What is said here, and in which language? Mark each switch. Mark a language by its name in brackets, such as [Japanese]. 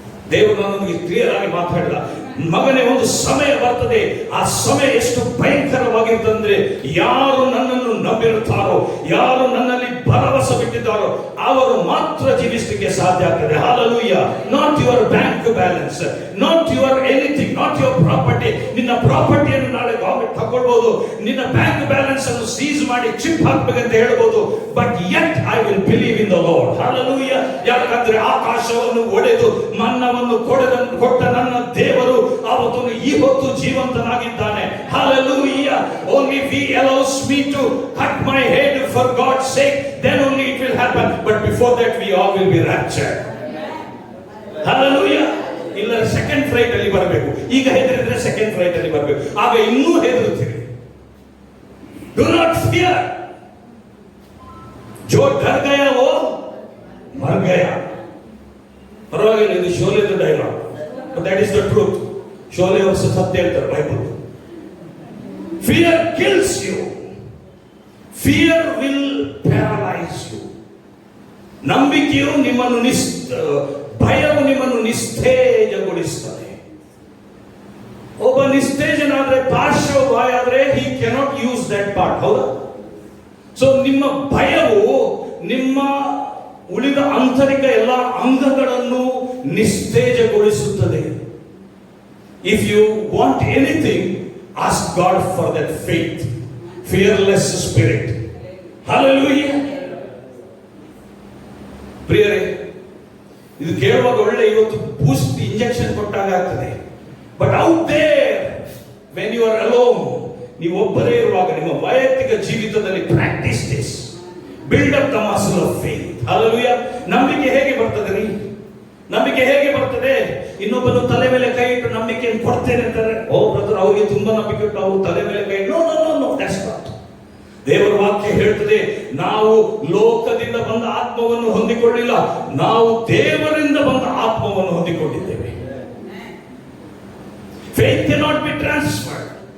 [Kannada] ದೇವರು ನನ್ನೊಂದಿಗೆ ಕ್ಲಿಯರ್ ಆಗಿ ಮಾತಾಡಿದ, ಮಗನೇ, ಒಂದು ಸಮಯ ಬರ್ತದೆ, ಆ ಸಮಯ ಎಷ್ಟು ಭಯಂಕರವಾಗಿರ್ತಂದ್ರೆ, ಯಾರು ನನ್ನನ್ನು ನಂಬಿರುತ್ತಾರೋ, ಯಾರು ನನ್ನಲ್ಲಿ ಭರವಸೆ ಬಿಟ್ಟಿದ್ದಾರೋ ಅವರು ಮಾತ್ರ ಜೀವಿಸಲಿಕ್ಕೆ ಸಾಧ್ಯ ಆಗ್ತದೆ. [English] Hallelujah. Not your bank balance, not your anything, not your property. [Kannada] ನಿನ್ನ ಪ್ರಾಪರ್ಟಿಯನ್ನು ನಾಳೆ ಗವರ್ಮೆಂಟ್ ತಗೊಳ್ಬಹುದು, ನಿನ್ನ ಬ್ಯಾಂಕ್ ಬ್ಯಾಲೆನ್ಸ್ ಅನ್ನು ಸೀಸ್ ಮಾಡಿ ಚಿಪ್ ಹಾಕ್ಬೇಕಂತ ಹೇಳ್ಬೋದು. [English] But yet I will believe in the Lord. [Kannada] Hallelujah. ಯಾಕಂದ್ರೆ ಆಕಾಶವನ್ನು ಒಡೆದು ಮನ್ನವನ್ನು ಕೊಟ್ಟ ನನ್ನ ದೇವರು ಅವತ್ತು ಈ ಹೊತ್ತು ಜೀವಂತನಾಗಿದ್ದಾನೆ. [English] Hallelujah. Only if he allows me to cut my head for God's sake, then only it will happen. But before that we all will be raptured. [Kannada] Hallelujah. ಇಲ್ಲ ಸೆಕೆಂಡ್ ಫ್ಲೈಟ್ ಅಲ್ಲಿ ಬರಬೇಕು. ಈಗ ಹೆದರಿದ್ರೆ ಸೆಕೆಂಡ್ ಫ್ಲೈಟ್ ಅಲ್ಲಿ ಬರಬೇಕು. ಆಗ ಇನ್ನೂ ಹೆದರುತ್ತೀರಿ. [English] Do not fear. [Hindi] जो डर गया वो मर गया. [Kannada] ಪರವಾಗಿಲ್ಲ, ಇದು ಶೋಲೆದು dialogue, [English] but that is the truth. [Kannada] Sholay ಅವರು ಸತ್ಯ ಹೇಳ್ತಾರೆ Bible. [English] Fear kills you. Fear will paralyze you. [Kannada] ನಂಬಿಕೆಯು ನಿಮ್ಮನ್ನು ಭಯವು ನಿಮ್ಮನ್ನು ನಿಸ್ತೇಜಗೊಳಿಸುತ್ತದೆ. ಒಬ್ಬ ನಿಸ್ತೇಜನಾದ್ರೆ, ಪಾರ್ಶ್ವವಾಯಾದ್ರೆ, [English] he cannot use that part. [Kannada] ಹೌದಾ? ಸೊ ನಿಮ್ಮ ಭಯವು ನಿಮ್ಮ ಉಳಿದ ಆಂತರಿಕ ಎಲ್ಲ ಅಂಗಗಳನ್ನು ನಿಸ್ತೇಜಗೊಳಿಸುತ್ತದೆ. [English] If you want anything, ask God for that faith, fearless spirit. Hallelujah. [Kannada] ಪ್ರಿಯರೇ, ಇದು ಕೇಳುವಾಗ ಒಳ್ಳೆ ಇವತ್ತು ಬೂಸ್ಟ್ ಇಂಜೆಕ್ಷನ್ ಕೊಟ್ಟಾಗ ಆಗ್ತದೆ. [English] but out there when you are alone, [Kannada] ನೀವು ಒಬ್ಬರೇ ಇರುವಾಗ ನಿಮ್ಮ ವೈಯಕ್ತಿಕ ಜೀವಿತದಲ್ಲಿ [English] Practice this, build up the muscle of faith. Hallelujah. [Kannada] ನಂಬಿಕೆ ಹೇಗೆ ಬರ್ತದೆ ರೀ? ನಂಬಿಕೆ ಹೇಗೆ ಬರ್ತದೆ? ಇನ್ನೊಬ್ಬನು ತಲೆ ಮೇಲೆ ಕೈ ಇಟ್ಟು ನಂಬಿಕೆಯನ್ನು ಕೊಡ್ತೇನೆ ಅಂತಾರೆ. ಓ ಬ್ರದರ್, ಅವರಿಗೆ ತುಂಬಾ ನಂಬಿಕೆ ಇಟ್ಟು ಅವರು ತಲೆ ಮೇಲೆ ಕೈ ಇಟ್ಟು, [English] No, that's not. [Kannada] ದೇವರ ವಾಕ್ಯ ಹೇಳ್ತದೆ, ನಾವು ಲೋಕದಿಂದ ಬಂದ ಆತ್ಮವನ್ನು ಹೊಂದಿಕೊಳ್ಳಿಲ್ಲ, ನಾವು ದೇವರಿಂದ ಬಂದ ಆತ್ಮವನ್ನು ಹೊಂದಿಕೊಂಡಿದ್ದೇವೆ. [English] Faith cannot be transferred.